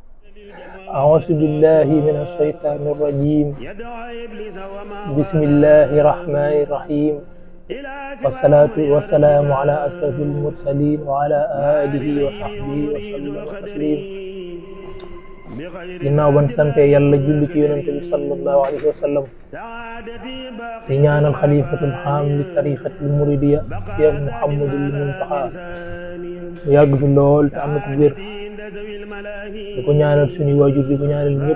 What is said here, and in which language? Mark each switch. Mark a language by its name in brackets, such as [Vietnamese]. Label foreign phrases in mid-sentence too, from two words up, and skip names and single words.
[Arabic] أعوذ بالله من الشيطان الرجيم. بسم الله الرحمن الرحيم. والصلاة والسلام على أشرف المرسلين وعلى آله وصحبه وسلم تسليما. [Wolof] ginnaaw ban sante yàlla julli ci yonente bi [Arabic] صلى الله عليه وسلم [Wolof] di ñaanal xalifatul xaam li tariqatil muridiya Cheikh Mouhamadul Muntaxa mu yàgg fi lool te am na ko wér. di ko ñaanal suñu waajur di ko ñaanal ñëpp.